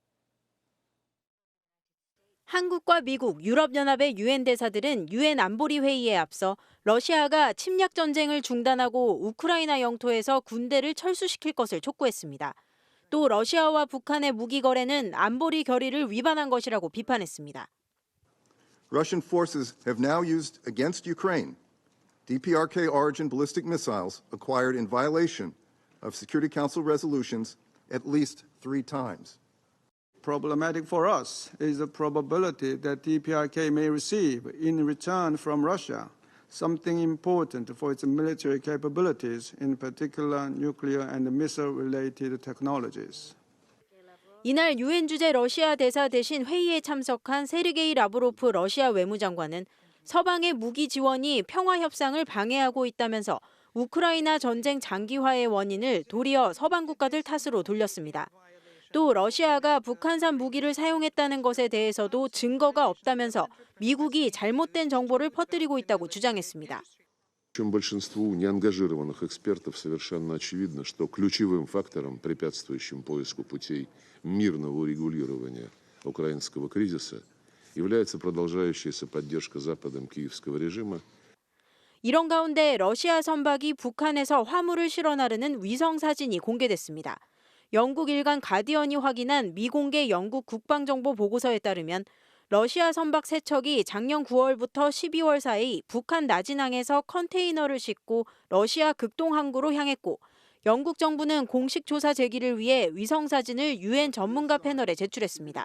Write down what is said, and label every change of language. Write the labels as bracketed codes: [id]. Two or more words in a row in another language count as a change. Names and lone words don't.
[ko] 한국과 미국, 유럽연합의 유엔 대사들은 유엔 안보리 회의에 앞서 러시아가 침략 전쟁을 중단하고 우크라이나 영토에서 군대를 철수시킬 것을 촉구했습니다. 또 러시아와 북한의 무기 거래는 안보리 결의를 위반한 것이라고 비판했습니다. [en] Russian forces have now used against Ukraine DPRK origin ballistic missiles acquired in violation of Security Council resolutions at least 3 times. Problematic for us is the probability that DPRK may receive in return from Russia something important for its military capabilities, in particular nuclear and missile-related technologies. [ko] 이날 유엔 주재 러시아 대사 대신 회의에 참석한 세르게이 라브로프 러시아 외무장관은 서방의 무기 지원이 평화 협상을 방해하고 있다면서 우크라이나 전쟁 장기화의 원인을 도리어 서방 국가들 탓으로 돌렸습니다. 또 러시아가 북한산 무기를 사용했다는 것에 대해서도 증거가 없다면서 미국이 잘못된 정보를 퍼뜨리고 있다고 주장했습니다. [ru] Причем большинству неангажированных экспертов совершенно очевидно, что ключевым фактором, препятствующим поиску путей мирного урегулирования украинского кризиса, является продолжающаяся поддержка Западом киевского режима. [ko] 이런 가운데 러시아 선박이 북한에서 화물을 실어 나르는 위성 사진이 공개됐습니다. 영국 일간 가디언이 확인한 미공개 영국 국방정보 보고서에 따르면 러시아 선박 3척이 작년 9월부터 12월 사이 북한 나진항에서 컨테이너를 싣고 러시아 극동 항구로 향했고 영국 정부는 공식 조사 제기를 위해 위성 사진을 유엔 전문가 패널에 제출했습니다.